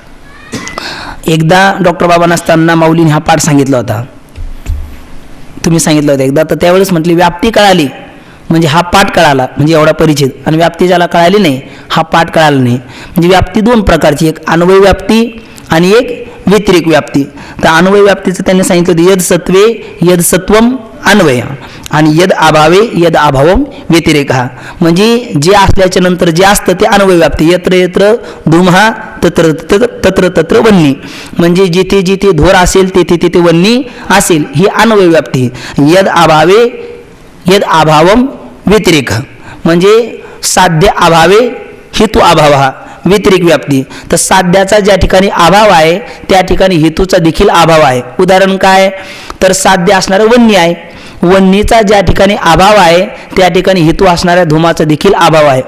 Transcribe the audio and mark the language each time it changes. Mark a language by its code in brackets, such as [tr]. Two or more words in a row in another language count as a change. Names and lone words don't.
[mr] एकदा डॉक्टर बाबा नसताना माऊलीने हा पाठ सांगितला होता, तुम्ही सांगितलं होतं एकदा. तर त्यावेळेस म्हटली व्याप्ती कळाली म्हणजे हा पाठ कळाला, म्हणजे एवढा परिचित. आणि व्याप्ती ज्याला कळाली नाही हा पाठ कळाला नाही. म्हणजे व्याप्ती दोन प्रकारची, एक अन्वय व्याप्ती आणि एक व्यतिरिक व्याप्ती. तर अन्वय व्याप्तीचं त्यांनी सांगितलं होतं, [sa] यद सत्वे यद सत्वम अन्वय आणि यद अभावे यद अभावम व्यतिरेक. [mr] म्हणजे जे असल्याच्या नंतर जे असतं ते अन्वय व्याप्ती. [sa] यत्र यत्र धूमहा तत्र तत्र तत्र वन्नी, [mr] म्हणजे जिथे जिथे धोर असेल तेथे तेथे वन्नी असेल, ही अन्वय व्याप्ती. [sa] यद अभावे यद अभावम व्यतिरेक, [mr] म्हणजे [sa] साध्य अभावे हेतू अभाव, [mr] हा व्यतिरिक व्याप्ती. तर साध्याचा ज्या ठिकाणी अभाव आहे त्या ठिकाणी हेतूचा देखील अभाव आहे. उदाहरण काय? तर साध्य असणारं वन्य आहे, वन्नीचा ज्या ठिकाणी अभाव आहे त्या ठिकाणी हेतू असणाऱ्या धुमाचा देखील अभाव आहे.